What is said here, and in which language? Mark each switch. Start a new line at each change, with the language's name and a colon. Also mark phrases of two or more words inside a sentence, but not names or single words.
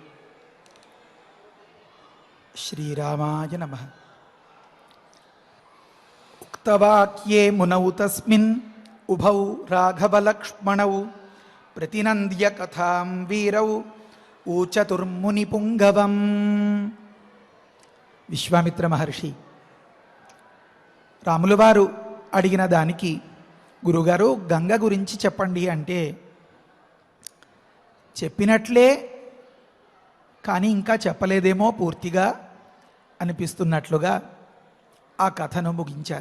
Sanskrit: श्रीरामाय नमः। उक्तवाक्ये मुनौ तस्मिन् उभौ राघवलक्ष्मणौ प्रतिनन्द्य कथां वीरौ ऊचतुर्मुनिपुङ्गवम्।
Telugu: విశ్వామిత్ర మహర్షి రాముల వారు అడిగిన దానికి గురుగారు గంగ గురించి చెప్పండి అంటే చెప్పినట్లే కానీ ఇంకా చెప్పలేదేమో పూర్తిగా అనిపిస్తున్నట్లుగా ఆ కథను ముగించారు.